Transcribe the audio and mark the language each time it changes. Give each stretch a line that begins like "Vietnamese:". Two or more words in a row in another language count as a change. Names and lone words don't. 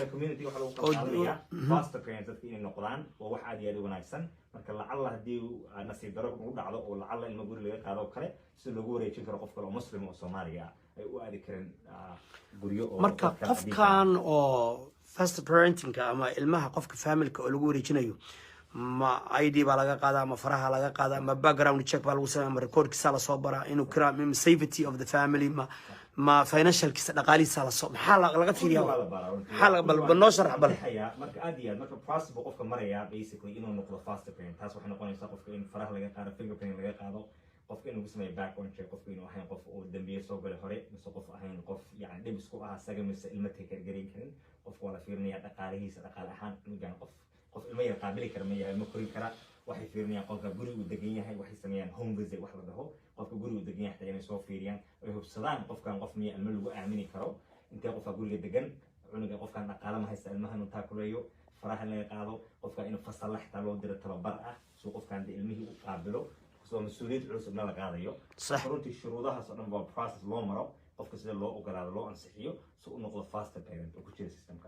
Somali: community waxa lagu qaadanayaa
English: foster parents
Somali: dadka inay noqdaan waa wax aad iyo aad u wanaagsan marka lacalla haddii nasiib daro ugu dhacdo oo lacalla ilmo guri laga qaado oo kale si loogu wareejin karo qof kale oo muslim oo soomaaliya ay u aadi kareen guryo oo marka qofkan oo foster parentingka ama ilmaha qofka familka oo lagu wareejinayo ma ID baa laga qaadaa ama faraha laga qaadaa ama
English: background check
Somali: baa lagu sameeyaa ama recordkiisa la soo baraa inuu kiraam
English: safety of the family
Somali: ma financialkiisa dhaqaalihiisa la soo maxaa laga fiiriyaa maxaa laga bal noo sharax bal marka aad iyo aad marka process buu qofka marayaa basically inuu noqdo
English: foster parent
Somali: taas waxay noqonaysaa qofka in faraha laga qaado fingerprint laga qaado qofka inuu sameeyo
English: background check
Somali: qofka inuu ahayn qof oo dambiye soo galay hore mise qof ahayn qof yani dhib isku ah isaga mise ilmo take garin karin qofka waa la fiirinayaa dhaqaalihiisa dhaqaale ahaan cunugan qof ilma yar qaabili kara ma yahay ma korin kara waxay fiirinayaan qofka guri uu degan yahay waxay sameeyaan
English: home visit
Somali: wax la dhaho qofka guri uu degan yahay inay soo fiiriyaan ay hubsadaan qofkan qof miya ilmo lagu aamini karo intee qofka guriga degan cunuga qofkan dhaqaale ma haysta ilmahan uu taakuleeyo faraha laga qaado qofka inuu fasal la xitaa loo diro tababar ah soo qofkan ilmihii u qaabilo soo mas'uuliyad cusubna la qaadayo runtii shuruudahaas oo dhan waa process loo maro qofka sida loo ogolaado loo ansixiyo si uu noqdo
English: foster parent
Somali: oo ku jira systemka